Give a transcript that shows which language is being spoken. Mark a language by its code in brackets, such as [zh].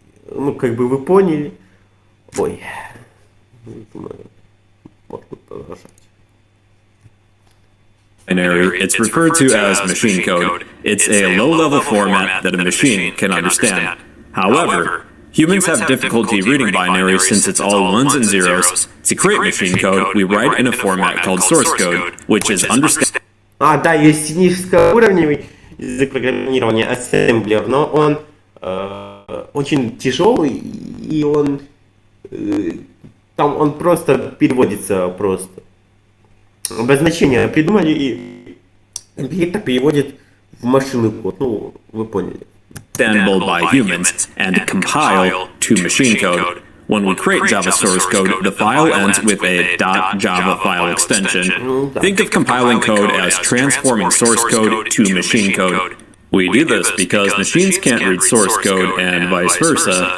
[ru] Ну, как бы вы поняли. Ой. Думаю, можно продолжать. [en] It's referred to as machine code. It's a low-level format that a machine can understand. However, humans have difficulty reading binary since it's all ones and zeros. To create machine code, we write in a format called source code, which is understandable. [ru] Да, есть низкоуровневый язык программирования, ассемблер, но он очень тяжелый, и он просто переводится просто. Обозначение придумали, и это переводит в машинный код. Ну, вы поняли. [en] Understandable by humans and compile to machine code. When we create Java source code, the file ends with a .java file extension. Think of compiling code as transforming source code to machine code. We do this because machines can't read source code and vice versa.